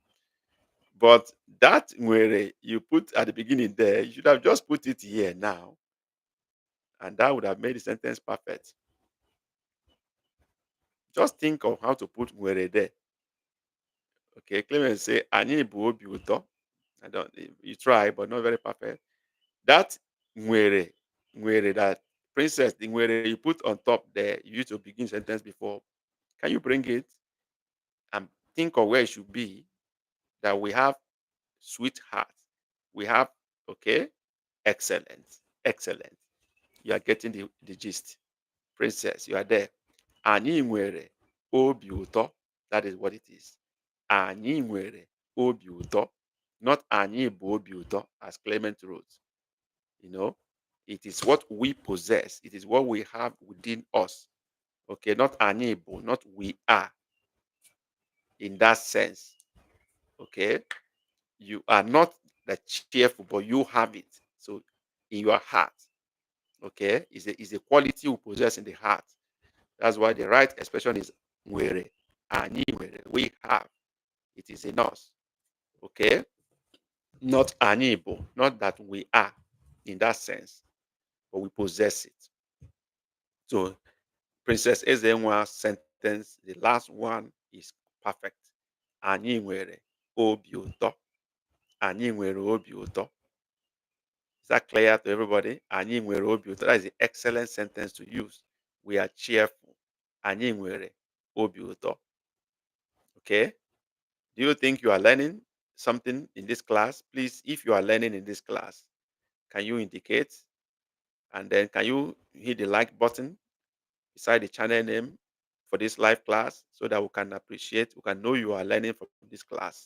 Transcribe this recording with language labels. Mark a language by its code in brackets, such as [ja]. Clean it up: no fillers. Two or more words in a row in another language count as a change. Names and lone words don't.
[en] But that where you put at the beginning there, you should have just put it here now, and that would have made the sentence perfect. Just think of how to put where there. Okay, Clement say, [ig] "Anyị bụ obi ụtọ." [en] I don't. You try, but not very perfect. That where that princess thing where you put on top there, you used to begin sentence before. Can you bring it and think of where it should be? That we have sweetheart. We have okay, excellent, excellent. You are getting the gist. Princess, you are there. [ig] Anyị nwere obi ụtọ. [en] That is what it is. [ig] Anyị nwere obi ụtọ. Not anyị bụ obi ụtọ, [en] as Clement wrote. You know, it is what we possess. It is what we have within us. Okay, not [ig] anyị bụ, [en] not we are. In that sense, okay, you are not the cheerful, but you have it. So, in your heart, okay, is a quality you possess in the heart. That's why the right expression is [ig] nwere, anyị nwere, [en] we have. It is in us, okay? Not [ig] anyị bụ, [en] not that we are in that sense, but we possess it. So, Princess Ezenwa's sentence, the last one is perfect. [ig] Anyị nwere obi ụtọ. Anyị nwere obi ụtọ. [en] Is that clear to everybody? [ig] Anyị nwere obi ụtọ. [en] That is the excellent sentence to use. We are cheerful. [ig] Anyị nwere obi ụtọ. [en] Okay? Do you think you are learning something in this class? Please, if you are learning in this class, can you indicate? And then can you hit the like button beside the channel name for this live class so that we can appreciate, we can know you are learning from this class.